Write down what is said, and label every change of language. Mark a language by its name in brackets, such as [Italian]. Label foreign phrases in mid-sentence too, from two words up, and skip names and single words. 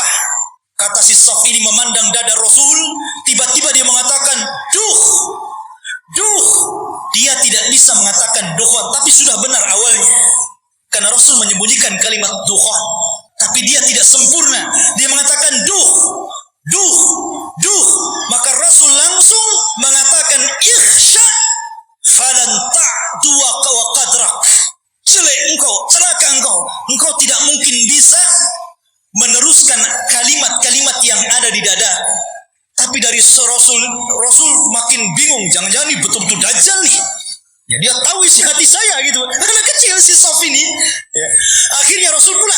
[Indonesian] Kata si Saf ini memandang dada Rasul. Tiba-tiba dia mengatakan, "Duh, duh." Dia tidak bisa mengatakan dukhan, tapi sudah benar awalnya. Karena Rasul menyembunyikan kalimat dukhan. Tapi dia tidak sempurna. Dia mengatakan duh, duh, duh. Maka Rasul langsung mengatakan, [Arabic] "اخسأ فلن تعدو قدرك." [Indonesian] Celaka engkau, celaka engkau. Engkau tidak mungkin bisa meneruskan kalimat-kalimat yang ada di dada. Tapi dari Rasul makin bingung. Jangan-jangan ini betul-betul Dajjal nih. Ya, dia tahu isi hati saya gitu. Anak kecil si Saf ini. Ya. Akhirnya Rasul pulang.